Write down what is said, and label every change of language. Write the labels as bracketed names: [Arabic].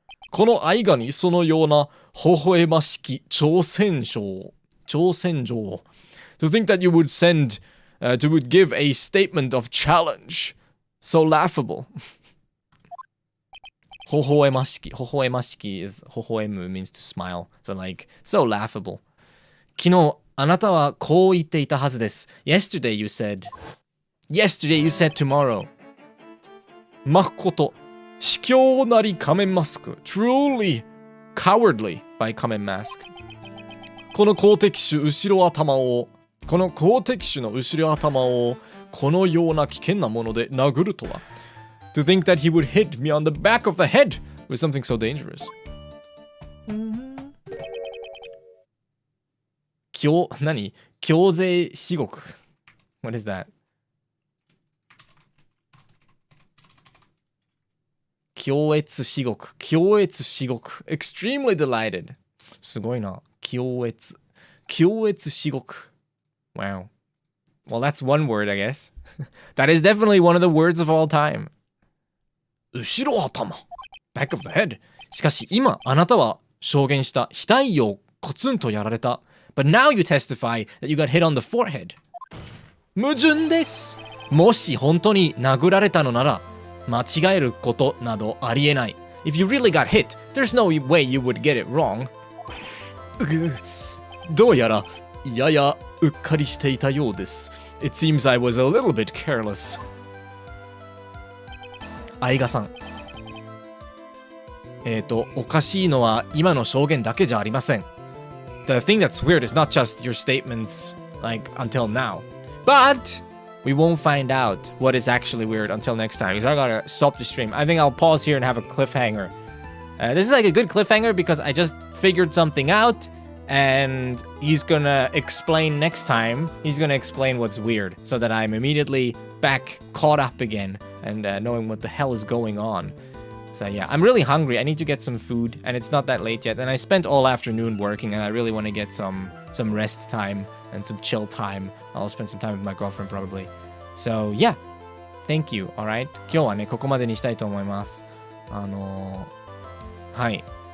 [Japanese] この愛画にそのような微笑ましき挑戦状。 [English] To think that you would send, to would give a statement of challenge. So laughable. 微笑ましき is 微笑む means to smile. So like, so laughable. [Japanese] 昨日あなたはこう言っていたはずです。 [English] Yesterday you said tomorrow. [Japanese] まこと卑怯なり仮面マスク Truly cowardly by 仮面マスク。この好敵手の後ろ頭をこのような危険なもので殴るとは。 [English] To think that he would hit me on the back of the head with something so dangerous. 強制至極 What is that? 強越至極 Extremely delighted すごいな強越至極 Wow. Well, that's one word, I guess. That is definitely one of the words of all time. 後ろ頭 Back of the head しかし今あなたは証言した額をコツンとやられた But now you testify that you got hit on the forehead. [Japanese] 矛盾です。もし本当に殴られたのなら間違えることなどありえない。 [English] If you really got hit, there's no way you would get it wrong. [Japanese] どうやらややうっかりしていたようです。 [English] It seems I was a little bit careless. [Japanese] 相賀さん。おかしいのは今の証言だけじゃありません。 [English] The thing that's weird is not just your statements, like, until now. But we won't find out what is actually weird until next time. Because I gotta stop the stream. I think I'll pause here and have a cliffhanger. This is like a good cliffhanger because I just figured something out. And he's gonna explain next time. He's gonna explain what's weird. So that I'm immediately back caught up again. And knowing what the hell is going on. So yeah, I'm really hungry. I need to get some food, and it's not that late yet. And I spent all afternoon working, and I really want to get some rest time and some chill time. I'll spend some time with my girlfriend probably. So yeah, thank you. All right. [Japanese] 今日はねここまでにしたいと思います。はい。